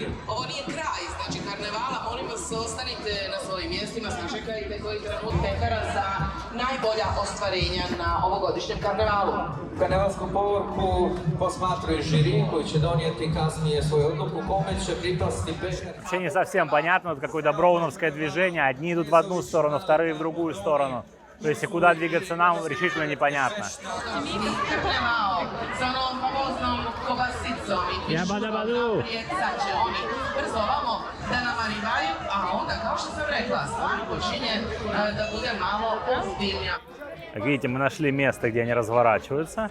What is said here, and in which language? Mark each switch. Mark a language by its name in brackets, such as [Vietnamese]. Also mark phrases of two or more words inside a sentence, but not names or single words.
[Serbian] Ovo nije kraj, znači karnevala, molim vas ostanite na svojim mjestima, sačekajte koji trenut pekara za najbolja ostvarenja na ovogodišnjem karnevalu. Karnevalsku povorku posmatruje žiri koji će donijeti kasnije svoju odluku kome će pripasti pekar. [Russian] Вообще не совсем понятно, вот какое-то броуновское движение. Одни идут в одну сторону, вторые в другую сторону. То есть и куда двигаться нам решительно непонятно. Ja bada badu. Как видите, мы нашли место, где они разворачиваются.